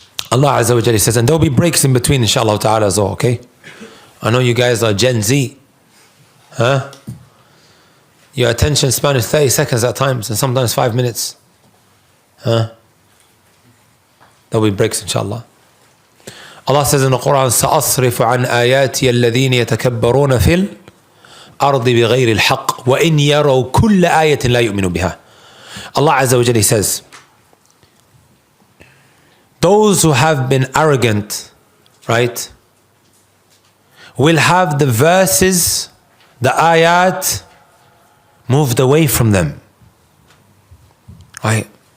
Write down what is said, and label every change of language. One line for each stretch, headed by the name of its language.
English: Allah Azza wa Jalla says, and there'll be breaks in between inshallah ta'ala as well, okay? I know you guys are Gen Z. Huh? Your attention span is 30 seconds at times, and sometimes 5 minutes. Huh? There'll be breaks inshallah. Allah says in the Quran,
Arabic: سَأَصْرِفُ عَنْ آيَاتِيَ الَّذِينَ يَتَكَبَّرُونَ فِي الْأَرْضِ بِغَيْرِ الْحَقِّ وَإِنْ يَرَوْا كُلَّ آيَةٍ لَا يُؤْمِنُوا بِهَا.
English: Allah Azza wa Jalla says, those who have been arrogant, right, will have the verses, the ayat, moved away from them. Right?